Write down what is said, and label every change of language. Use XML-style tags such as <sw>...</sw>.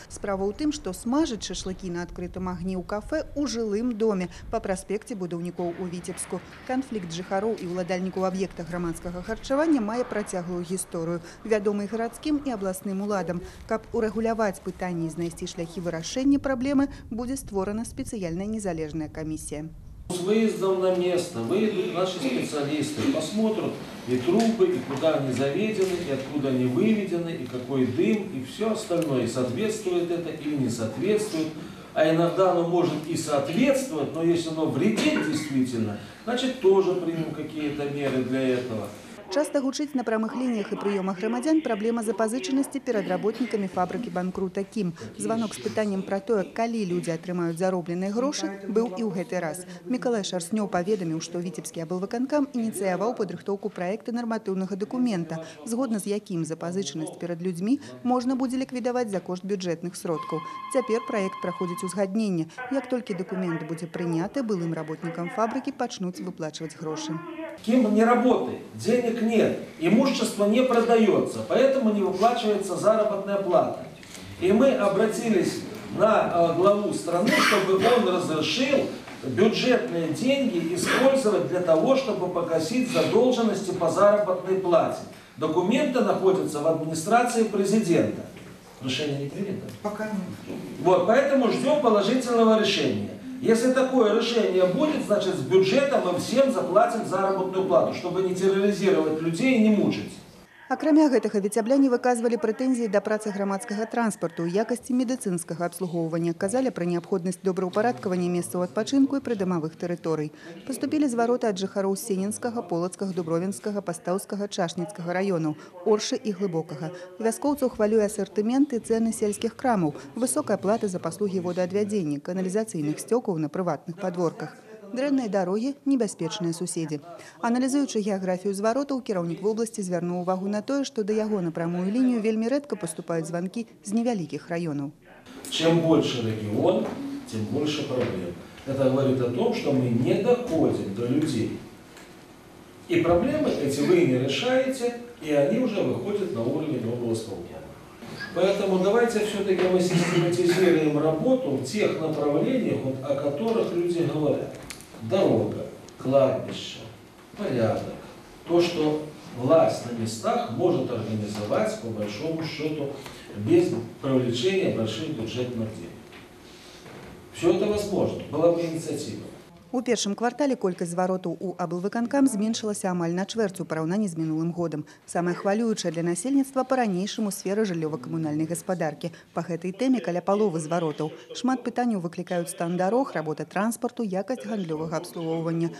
<be>Справа ў тым, што смажыць шашлыкі на адкрытым агні ў кафэ ў жылым доме па праспекце будаўнікоў у Віцебску. Канфлікт жыхароў і ўладальнікаў аб'екта грамадскага харчавання мае працяглую гісторыю, вядомы гарадскім і абласным уладам. Каб урэгуляваць пытанні і знайсці шляхі вырашэння праблемы, будзе створана спецыяльная незалежная камісія.</be> <ru>С выездом на место выйдут наши специалисты, посмотрят и трубы, и куда они заведены, и откуда они выведены, и какой дым, и все остальное. И соответствует это или не соответствует. А иногда оно может и соответствовать, но если оно вредит действительно, значит тоже примем какие-то меры для этого.</ru> <be>Часто гучыць на прамых лініях і прыёмах грамадзян праблема запазычанасці перад работнікамі фабрыкі банкрута Кім. Званок з пытаннем пра тое, калі людзі атрымаюць заробленыя грошы, быў і ў гэты раз. Мікалай Шарснёў паведаміў, што Віцебскі аблвыканкам ініцыяваў падрыхтоўку праекта нарматыўнага дакумента, згодна з якім запазычанасць перад людзьмі можна будзе ліквідаваць за кошт бюджэтных сродкаў. Цяпер праект праходзіць узгадненне. Як толькі дакумент будзе прыняты, былым работнікам фабрыкі пачнуць выплачваць грошы.</be> <ru>Ким не работает, денег нет, имущество не продается, поэтому не выплачивается заработная плата. И мы обратились на главу страны, чтобы он разрешил бюджетные деньги использовать для того, чтобы погасить задолженности по заработной плате. Документы находятся в администрации президента. Решение не принято? Пока нет. Вот, поэтому ждем положительного решения. Если такое решение будет, значит, с бюджета мы всем заплатим заработную плату, чтобы не терроризировать людей и не мучить.</ru> <be>Акрамя гэтага віцябляне выказвалі прэтэнзіі да працы грамадскага транспарту ў якасці медыцынскага абслугоўвання, казалі пра неабходнасць добраўпарадкавання месцаў адпачынку і прыдамавых тэрыторый. Паступілі звароты ад жыхароў Сенінскага, Полацкага, Дубровінскага, Пастаўскага, Чашніцкага раёнаў, Оршы і Глыбокага. Вяскоўцаў хвалюе асартымент і цэны сельскіх крамаў, высокая плата за паслугі водаадвядзення, каналізацыйных сцёкаў на прыватных падворках. Дрэнныя дарогі, небяспечныя суседзі. Аналізуючы геаграфію зваротаў, кіраўнік вобласці звярнуў увагу на тое, што да яго на прамую лінію вельмі рэдка паступаюць званкі з невялікіх раёнаў.</be> <ru>Чем больше регион, тем больше проблем. Это говорит о том, что мы не доходим до людей. И проблемы эти вы не решаете, и они уже выходят на уровень облсполкома. Поэтому давайте все-таки мы систематизируем работу в тех направлениях, о которых люди говорят. Дорога, кладбище, порядок. То, что власть на местах может организовать, по большому счету, без привлечения больших бюджетных денег. Все это возможно, была бы инициатива.</ru> <be>У першым квартале колькасць зваротаў у аблвыканкам зменшылася амаль на чвэрць у параўнанні з мінулым годам. Самае хвалюючае для насельніцтва па-ранейшаму сфера жыллёва-камунальнай гаспадаркі. Па гэтай тэме каля паловы зваротаў. Шмат пытанняў выклікаюць стан дарог, работа транспарту, якасць гандлёвага абслугоўвання.</be>